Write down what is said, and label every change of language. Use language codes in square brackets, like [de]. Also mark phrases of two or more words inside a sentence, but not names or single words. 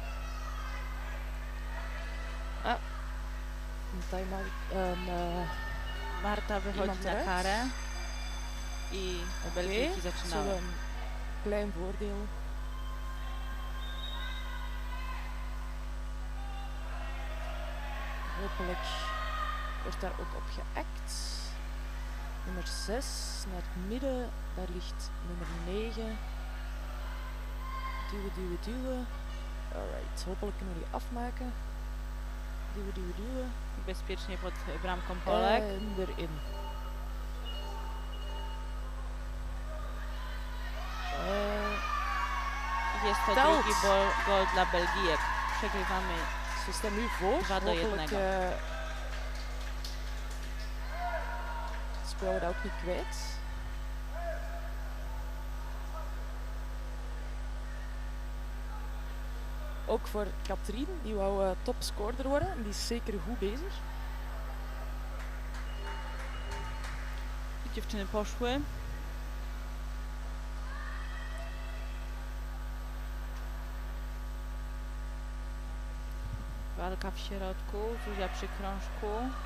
[nl] Een time-out. [pl] Marta wychodzi [nl] Iemand [pl] na [nl] eruit? [pl] karę. I Belgijki [nl] Zullen [pl] zaczynają. [nl] we een klein voordeel. Hopelijk wordt daar ook op geact. Nummer 6 naar het midden, daar ligt nummer 9. Duwen. Alright, hopelijk kunnen we die afmaken. Duwen. [pl] Bezpiecznie pod bramką Polek. [nl] En erin. [pl] Jest to [nl] Telt. [pl] drugi gol dla Belgijek. Przegrywamy. [nl] Ze staan nu voor. 2-1. Hopelijk spelen we dat ook niet kwijt. Ook voor Katrien, die wou topscorer worden. En die is zeker goed bezig. [pl] Dziewczyny poszły. Walka w środku, Zuzia przy krążku.